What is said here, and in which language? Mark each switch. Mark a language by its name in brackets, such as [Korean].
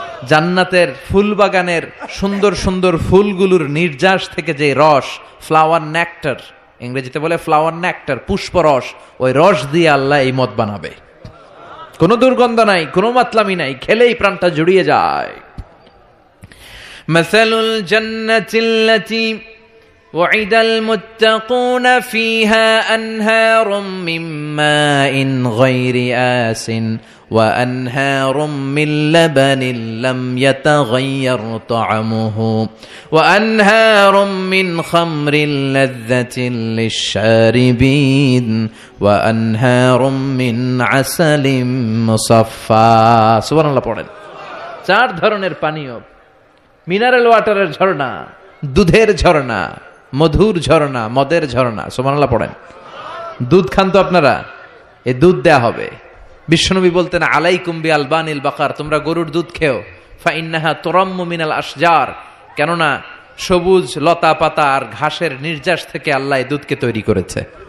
[Bangla] জান্নাতের ফুল বাগানের সুন্দর সুন্দর ফুলগুলোর নির্যাস থেকে যে রস, ফ্লাওয়ার নেক্টার, ইংরেজিতে বলে ফ্লাওয়ার নেক্টার, পুষ্পরস, ওই রস দিয়ে আল্লাহ এই মদ বানাবে। কোনো দুর্গন্ধ নাই, কোনো মাতলামি নাই, খেলেই প্রাণটা জুড়িয়ে যায়। [Arabic] মাসালুল জান্নাতিল্লাতী وعد المتقون فيها أنهار من ماء غير آسن وأنهار من لبن لم يتغير طعمه وأنهار من خمر لذة للشاربين وأنهار من عسل مصفى। [Bangla] সুবহানাল্লাহ পড়েন। 4 ধরনের পানীয়, মিনারেল ওয়াটারের ঝর্ণা, দুধের ঝর্ণা, মধুর ঝর্ণা, মদের ঝর্ণা। সুবহানাল্লাহ পড়েন। দুধ খান তো আপনারা, এই দুধ দেয়া হবে। বিশ্বনবী বলতেন [Arabic] আলাইকুম বি আলবানিল বাকার, [Bangla] তোমরা গরুর দুধ খেও, [Arabic] ফা ইন্নাহা তুরাম্মু মিনাল আশজার, [Bangla] কেননা সবুজ লতা পাতা আর ঘাসের নির্যাস থেকে আল্লাহ এই দুধকে তৈরি করেছে।